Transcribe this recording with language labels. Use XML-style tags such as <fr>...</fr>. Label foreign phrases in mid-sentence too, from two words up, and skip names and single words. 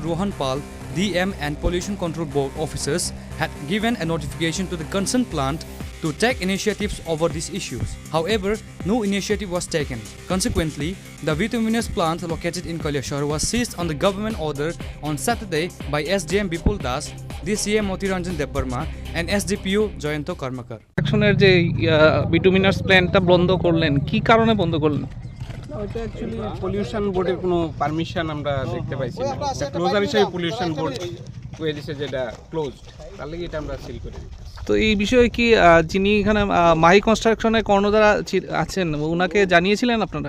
<en>Rohan Pal, DM and Pollution Control Board officers had given a notification to the concerned plant to take initiatives over these issues. However, no initiative was taken. Consequently, the bituminous plant located in Kailashahar was seized on the government order on Saturday by SDM Bipul Das, DCM Motiranjan Debarma and SDPO Joyanto Karmakar.</en> <bn>অ্যাকশনের যে</bn> <en>bituminous plant</en> <bn>বন্ধ করলেন কি কারণে বন্ধ করলেন ওটা অ্যাকচুয়ালি পলিউশন বোর্ডের কোনো পারমিশন আমরা দেখতে পাইছি না ক্লোজার হিসেবে</bn> <en>pollution board</en> <bn>কয়ে দিয়েছে যেটা ক্লোজড তার লাগি এটা আমরা সিল করি তো এই বিষয়ে কি যিনি এখানে মাহি কনস্ট্রাকশনের কর্ণধার আছেন ওনাকে জানিয়েছিলেন আপনারা</bn>